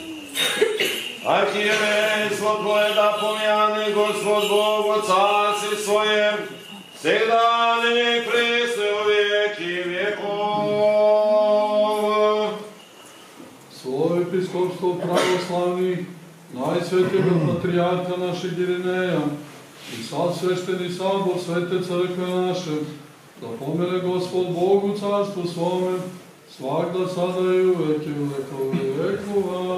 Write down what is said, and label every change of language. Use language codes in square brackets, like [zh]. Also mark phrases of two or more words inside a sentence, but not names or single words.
[cu] Архиерейство Твое да помяни Господь Бог о царстве своем, всегда ныне и присно во веки веков. [sr] Svoje episkopstvo pravoslavnih, najsvetijega patrijarha našeg Irineja, i sad svešteni sabor svete crkve naše, da pomene Gospod Bog u carstvu svome, svakda sada i uvek i u vekove vekova.